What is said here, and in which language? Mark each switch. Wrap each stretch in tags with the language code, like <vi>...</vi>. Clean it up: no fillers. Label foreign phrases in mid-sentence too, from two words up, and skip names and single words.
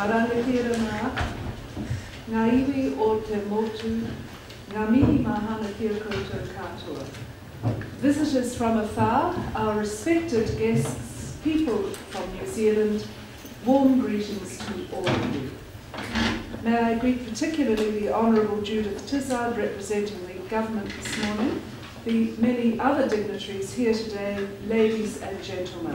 <mi>rangatira ngā, ngā iwi o te motu, ngā mihi mahana kia koutou katoa.</mi> <en>Visitors from afar, our respected guests, people from New Zealand, warm greetings to all of you. May I greet particularly the Honourable Judith Tizard representing the government this morning, the many other dignitaries here today, ladies and gentlemen.</en>